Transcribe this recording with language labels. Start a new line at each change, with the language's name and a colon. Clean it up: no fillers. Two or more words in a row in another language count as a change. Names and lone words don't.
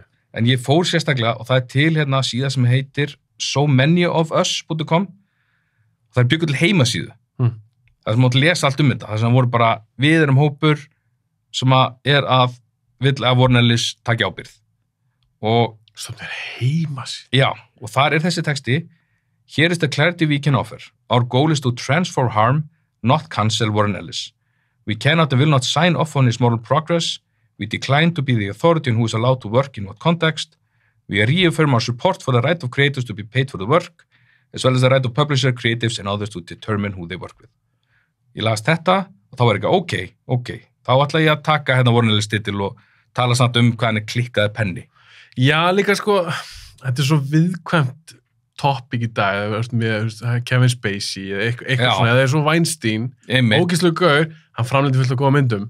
Icelandic: En ég fór sérstaklega og það er til síða sem heitir somanyofus.com og það er byggur til heimasíðu það sem mátt lesa allt þetta, það sem voru bara við erum hópur sem að vill að Warren Ellis taki ábyrgð og það er heimasíðu? Já, og þar er þessi texti
English: Here is the clarity we can offer. Our goal is to transform harm, not cancel Warren Ellis. We cannot and will not sign off on his moral progress. We decline to be the authority on who is allowed to work in what context. We reaffirm our support for the right of creators to be paid for the work, as well as the right of publishers, creatives, and others to determine who they work with.
Icelandic: Ég las þetta og þá var ekki, ok. Þá ætla ég að taka Warren Ellis titil og tala samt hvað hann klikkaði penni. Já, líka sko, þetta er svo viðkvæmt topic í dag, með Kevin Spacey eða eitthvað svona, eða svo Weinstein, ógeðslegur gaur, hann framleiddi fullt af góða myndum.